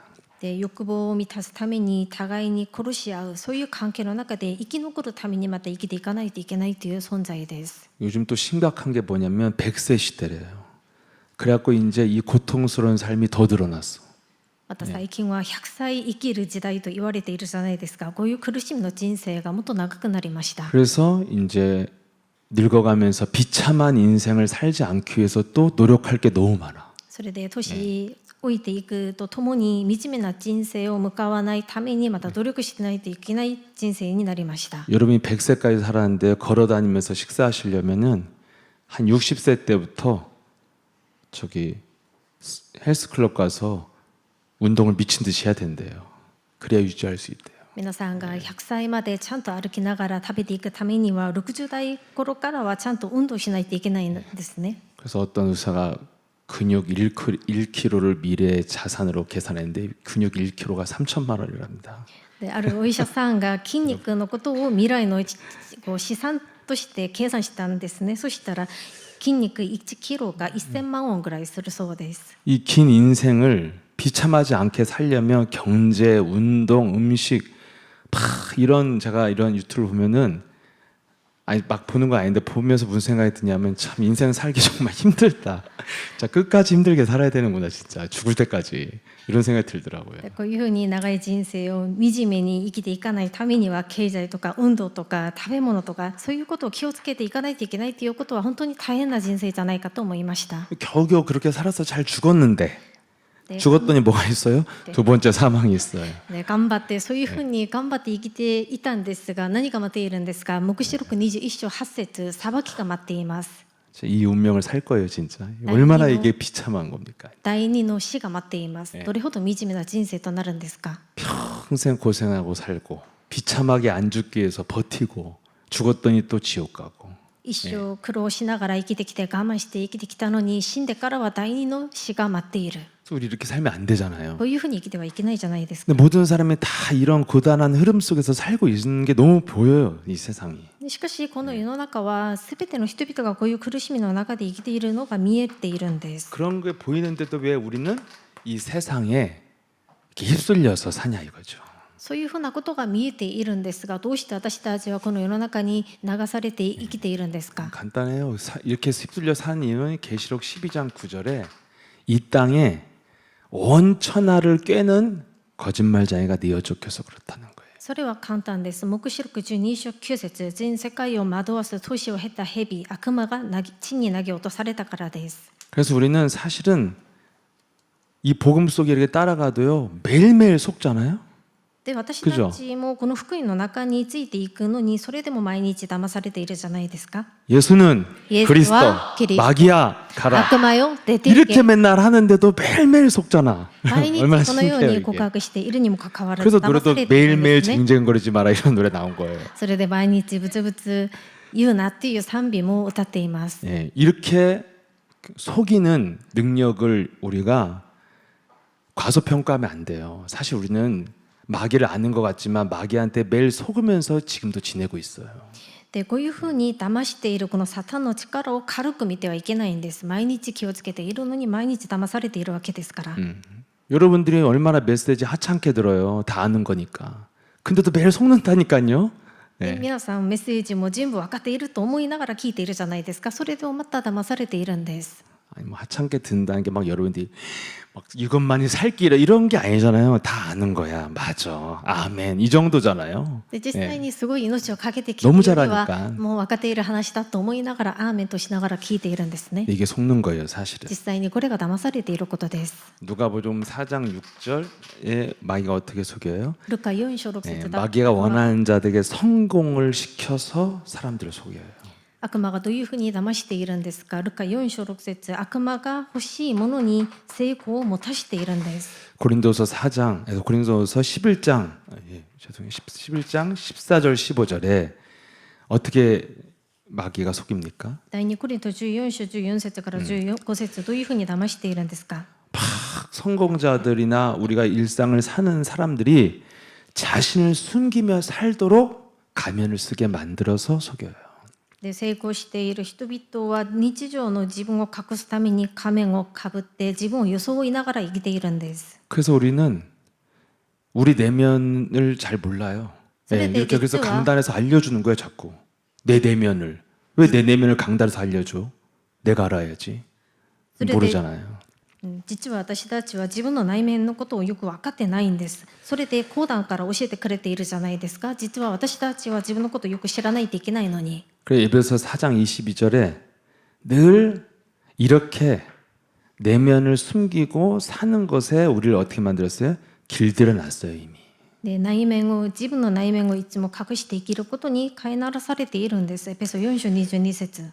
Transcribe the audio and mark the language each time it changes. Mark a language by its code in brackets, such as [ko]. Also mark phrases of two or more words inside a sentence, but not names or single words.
[ja] で欲望を満たすために互いに殺し合うそういう関係の中で生き残るためにまた生きていかないといけないという存在です。 [ko] 요즘 또 심각한 게 뭐냐면 100세 시대래요. 그래갖고 이제 이 고통스러운 삶이 더 늘어났어. [ja] また最近は100歳生きる時代と言われているじゃないですか。こういう苦しみの人生がもっと長くなりました。 [ko] 그래서 이제 늙어가면서 비참한 인생을 살지 않기 위해서 또 노력할 게 너무 많아. [ja] それで年老いていくとともに惨めな人生を向かわないためにまた努力しないといけない人生になりました。 [ko] 여러분이 100세까지 살았는데 걸어다니면서 식사하시려면은 한 60세 때부터 저기 헬스클럽 가서 운동을 미친 듯이 해야 된대요. 그래야 유지할 수 있대요. [ja] 皆さんが100歳までちゃんと歩きながら食べていくためには60代頃からはちゃんと運動しないといけないんですね。 [ko] 그래서 어떤 의사가 근육 1kg를 미래의 자산으로 계산했는데 근육 1kg가 3천만 원이랍니다. [ja] であるお医者さんが筋肉のことを未来のこう資産として計算したんですね。そしたら筋肉1キロが1000万ウォンぐらいするそうです。 [ko] 이 긴 인생을 비참하지 않게 살려면 경제, 운동, 음식 이런 제가 이런 유튜브를 보면은 아니 막 보는 거 아닌데 보면서 무슨 생각이 드냐면 참 인생 살기 정말 힘들다. 자 끝까지 힘들게 살아야 되는구나 진짜 죽을 때까지 이런 생각이 들더라고요. [ja] こういうふうに長い人生を惨めに生きていかないためには経済とか運動とか食べ物とかそういうことを気をつけていかないといけないということは本当に大変な人生じゃないかと思いました。 [ko] 겨우겨우 그렇게 살아서 잘 죽었는데 네. 죽었더니 뭐가 있어요? 두 번째 사망이 있어요. [ja] ね、頑張ってそういうふうに頑張って生きていたんですが何が待っているんですか。黙示録21章8節裁きが待っています。 [ko] 이 운명을 살 거예요 진짜. 얼마나 이게 비참한 겁니까? [ja] 第二の死が待っています。どれほど惨めな人生となるんですか。 [ko] 평생 고생하고 살고 비참하게 안 죽기 위해서 버티고 죽었더니 또 지옥 가고 [ja] 一生苦労しながら生きてきて我慢して生きてきたのに死んでからは第二の死が待っている。 [ko] 우리 이렇게 살면 안 되잖아요. [ja] こういうふうに生きてはいけないじゃないですか。 [ko] 근데 모든 사람이 다 이런 고단한 흐름 속에서 살고 있는 게 너무 보여요, 이 세상이. [ja] しかしこの世の中は全ての人々がこういう苦しみの中で生きているのが見えているんです。 [ko] 그런 게 보이는데도 왜 우리는 이 세상에 이렇게 휩쓸려서 사냐 이거죠. [ja] そういうふうなことが見えているんですが、どうして私たちはこの世の中に流されて生きているんですか。 [ko] 간단해요. 이렇게 휩쓸려 사는 이유는 계시록 12장 9절에 이 땅에 온 천하를 꿰는 거짓말쟁이가 내어 쫓겨서 그렇다는 거예요. [ja] それは簡単です。黙示録12章9節、全世界を惑わす年を経た蛇、悪魔が地に投げ落とされたからです。 [ko] 그래서 우리는 사실은 이 복음 속에 이렇게 따라가도요 매일매일 속잖아요. [ja] で、私 [ko] 그죠? [ja] たちもこの福音の中についていくのに、それでも毎日騙されているじゃないですか。 [ko] 예수는 예수와 그리스도, 그리스도. 마귀야 가라. [ja] 悪魔よ出てい [ko] 이렇게 [ja] け。 [ko] 맨날 하는데도 매일매일 속잖아. [ja] 毎日 [ko] 얼마나 [ja] このよう [ko] 신기해요 [ja] に告 [ko] 이게. [ja] 白しているにもかかわらず [ko] 그래서 [ja] 騙さ [ko] 노래도 [ja] れているん [ko] 매일매일 [ja] ですね。 [ko] 쟁쟁거리지 마라 이런 노래 나온 거예요. [ja] それで毎日ブツブツ言うなっていう賛美も歌っています。 [ko] 예, 이렇게 속이는 능력을 우리가 과소평가하면 안 돼요. 사실 우리는 마귀를 아는 것 같지만 마귀한테 매일 속으면서 지금도 지내고 있어요. [ja] でこういうふうに騙しているこのサタンの力を軽く見てはいけないんです。毎日気をつけているのに毎日騙されているわけですから。 [ko] 여러분들이 얼마나 메시지 하찮게 들어요. 다 아는 거니까. 근데도 매일 속는다니까요. [ja] で [ko] 네. [ja] 皆さんメッセージも全部分かっていると思いながら聞いているじゃないですか。それでもまた騙されているんです。 [ko] 아니 뭐 하찮게 든다는 게 막 여러분들이 막 이것만이 살 길이라 이런 게 아니잖아요. 다 아는 거야. 맞아. 아멘. 이 정도잖아요. [ja] で実際にすごい命をかけて聞 [ko] 너무 [ja] くより [ko] 잘하니까 [ja] はもう分かっている話だと思いながらアーメンとしながら聞いているんですね。 [ko] 이게 속는 거예요, 사실은. [ja] 実際にこれが騙されていることです。 [ko] 누가복음 4장 6절에 마귀가 어떻게 속여요? [ja] ルカ4章6 [ko] 예, [ja] 節 [ko] 마귀가 원하는 자들에게 성공을 시켜서 사람들을 속여요. [ja] 悪魔がどういうふうに騙しているんですか。ルカ4章6節、悪魔が欲しいものに成功を持たしているんです。 [ko] 고린도서 4장, 고린도서 11장, 죄송해요. 11장 14절 15절에 어떻게 마귀가 속입니까? [ja] 第2コリント14章14節から15節、どういうふうに騙しているんですか。 [ko] 성공자들이나 우리가 일상을 사는 사람들이 자신을 숨기며 살도록 가면을 쓰게 만들어서 속여요. [ja] で成功している人々は日常の自分を隠すために仮面をかぶって自分を装いながら生きているんです。 [ko] 그래서 우리는 우리 내면을 잘 몰라요. 예, 이렇게 그래서 강단에서 알려주는 거예요, 자꾸. 내 내면을. 왜 내 내면을 강단에서 알려줘? 내가 알아야지. 모르잖아요. [ja] 実は私たちは自分の内面のことをよく分かってないんです。それで講談から教えてくれているじゃないですか。実は私たちは自分のことをよく知らないといけないのに。 [ko] 그래서 에베소 4장 22절에 늘 이렇게 내면을 숨기고 사는 것에 우리를 어떻게 만들었어요? 길들여 놨어요, 이미. [ja] で自分の内面をいつも隠して生きることに飼いならされているんです。エペソ4章22節。